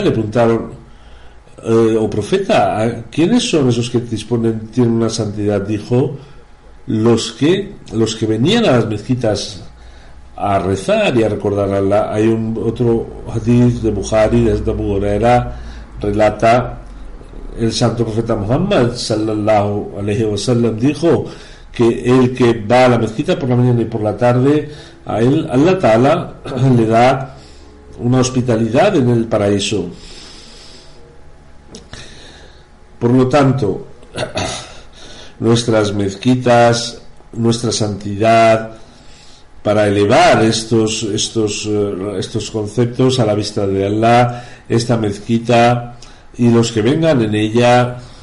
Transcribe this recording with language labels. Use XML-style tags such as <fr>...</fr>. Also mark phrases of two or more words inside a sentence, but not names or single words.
<es>Le preguntaron, profeta, ¿quiénes son esos que tienen una santidad? Dijo, los que venían a las mezquitas a rezar y a recordar a Allah. Hay otro hadith de Bukhari, desde Abu Huraira, relata el santo profeta Muhammad</es> <ar>صلى الله عليه وسلم,</ar> <es>dijo que el que va a la mezquita por la mañana y por la tarde, a él</es> <ar>الله تعالى</ar> <es>le da una hospitalidad en el paraíso. Por lo tanto, nuestras mezquitas, nuestra santidad, para elevar estos conceptos a la vista de Allah, esta mezquita y los que vengan en ella,</es>